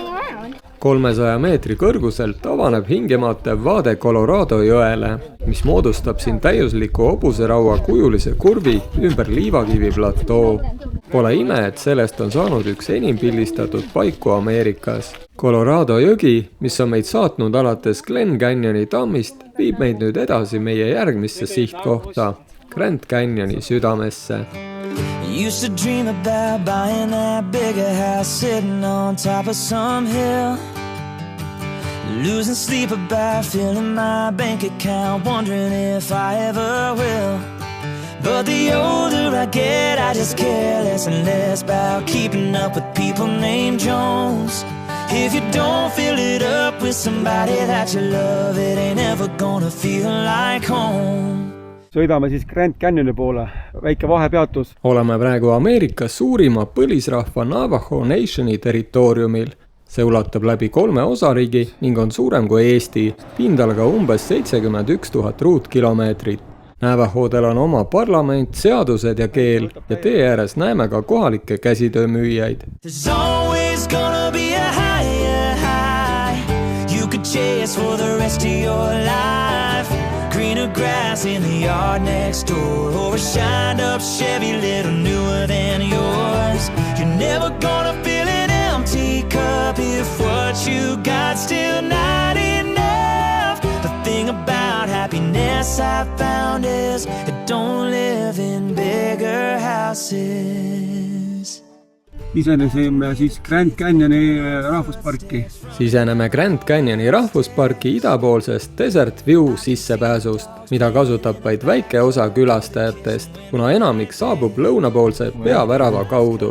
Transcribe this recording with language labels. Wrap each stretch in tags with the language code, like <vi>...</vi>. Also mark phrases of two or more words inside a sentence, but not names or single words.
<et>300 meetri kõrguselt avaneb hingematev vaade Colorado jõele, mis moodustab siin täiusliku hobuseraua kujulise kurvi ümber liivakivi platoo. Pole ime, et sellest on saanud üks enim pildistatud paiku Ameerikas. Colorado jõgi, mis on meid saatnud alates Glen Canyoni tammist, viib meid nüüd edasi meie järgmisse sihtkohta, Grand Canyoni südamesse.</et> <en>Used to dream about buying that bigger house sitting on top of some hill. Losing sleep about filling my bank account, wondering if I ever will. But the older I get, I just care less and less about keeping up with people named Jones. If you don't fill it up with somebody that you love, it ain't ever gonna feel like home.</en> <et>Sõidame siis Grand Canyoni poole, väike vahepeatus. Oleme praegu Ameerika suurima põlisrahva Navajo Nationi territooriumil. See ulatab läbi 3 osariigi ning on suurem kui Eesti, pindalaga umbes 71 000 ruutkilomeetrit. Navahodel on oma parlament, seadused ja keel ja tee ääres näeme ka kohalikke käsitöömüüjaid.</et> <en>There's always gonna be a higher high you could chase for the rest of your life. Greener grass in the yard next door, or a shined up Chevy little newer than yours. You're never gonna fill an empty cup if what you got still not enough. The thing about happiness I found is it don't live in bigger houses.</en> <et>Sisenesime siis Grand Canyoni rahvusparki. Siseneme Grand Canyoni rahvusparki idapoolsest Desert View sissepääsust, mida kasutab vaid väike osa külastajatest, kuna enamik saabub lõunapoolse peavärava kaudu.</et>